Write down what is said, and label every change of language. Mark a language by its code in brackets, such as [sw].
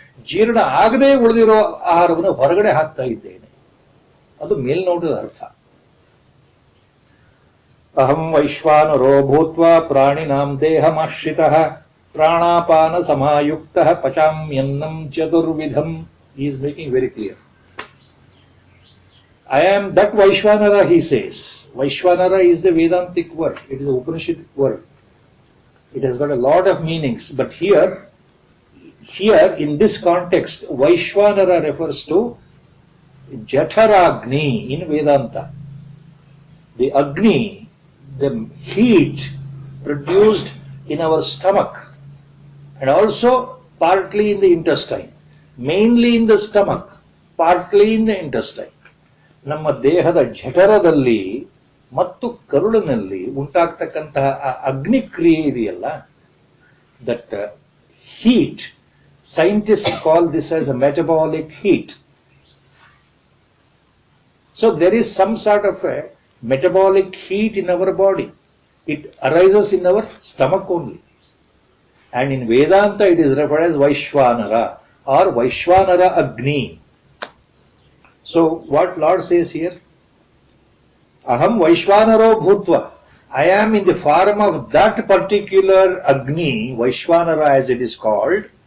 [kn] ಜೀರ್ಣ ಆಗದೆ ಉಳಿದಿರೋ ಆಹಾರವನ್ನು ಹೊರಗಡೆ ಹಾಕ್ತಾ ಇದ್ದೇನೆ. ಅದು ಮೇಲ್ನೋಟದ ಅರ್ಥ. [sa] ಅಹಂ ವೈಶ್ವಾನರೋ ಭೂತ್ವಾ ಪ್ರಾಣಿನಾಂ ದೇಹಮಾಶ್ರಿತಃ ಪ್ರಾಣಾಪಾನ ಸಮಾಯುಕ್ತಃ ಪಚಾಮ್ಯನ್ನಂ ಚತುರ್ವಿಧಂ. [en] Is making very clear. I am that Vaishwanara, he says. Vaishwanara is the Vedantic word. It is a Upanishadic word. It has got a lot of meanings. But here in this context, Vaishwanara refers to Jataragni in Vedanta. The Agni, the heat produced in our stomach and also partly in the intestine. Mainly in the stomach, partly in the intestine. [kn] ನಮ್ಮ ದೇಹದ ಜಠರದಲ್ಲಿ ಮತ್ತು ಕರುಳಿನಲ್ಲಿ ಉಂಟಾಗ್ತಕ್ಕಂತಹ ಆ ಅಗ್ನಿಕ್ರಿಯೆ ಇದೆಯಲ್ಲ, [en] That heat, scientist call this as a metabolic heat. So there is some sort of a metabolic heat in our body. It arises in our stomach only. And in Vedanta it is referred as Vaishwanara or Vaishwanara Agni. So what Lord says here? [sa] Aham Vaishwanaro Bhutva. [en] I am in the form of that particular Agni, Vaishwanara as it is called.